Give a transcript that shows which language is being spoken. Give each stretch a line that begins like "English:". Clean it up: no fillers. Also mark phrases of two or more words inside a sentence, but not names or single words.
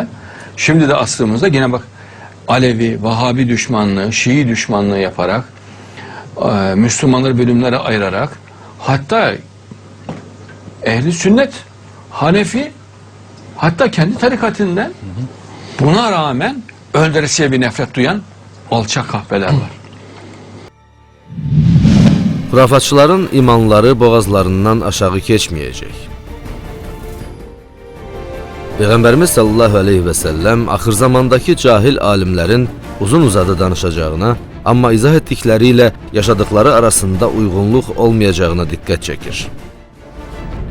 Turkish: Şimdi de asrımızda yine bak Alevi, Vahabi düşmanlığı, Şii düşmanlığı yaparak Müslümanları bölümlere ayırarak hatta ehli sünnet, Hanefi hatta kendi tarikatinden buna rağmen öldüresiye bir nefret duyan alçak kahveler var.
Azerbaijani: Xurafatçıların imanları boğazlarından aşağı keçməyəcək. Peyğəmbərimiz
Arabic: صلى الله عليه وسلم
Azerbaijani: axır zamandakı cahil alimlərin uzun uzadı danışacağına, amma izah etdikləri ilə yaşadıkları arasında uyğunluq olmayacağına diqqət çəkir.